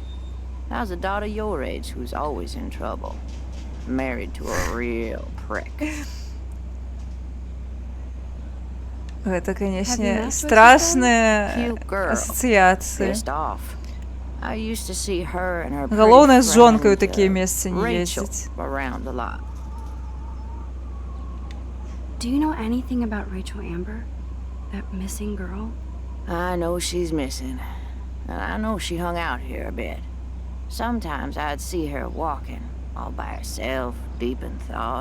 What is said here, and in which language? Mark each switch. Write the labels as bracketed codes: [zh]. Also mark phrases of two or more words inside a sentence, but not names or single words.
[en] How's a daughter your age who's always in trouble? Married to a real prick. [be] Гэта, [en] Have you [be] канешне, [en] met Joyce [be] страшныя [en] Cute girl. [be] асацыяцыі. [en] Pissed off. I used to see her and her [be] Галоўнае, [en] pretty [be] з жонкай у [en] friend, [be] такія месцы не [en] Rachel [be] ездзіць. [en] around a lot. Do you know anything about Rachel Amber? That missing girl? I know she's missing. And I know she hung out here a bit. Sometimes I'd see her walking, all by herself, deep in thought.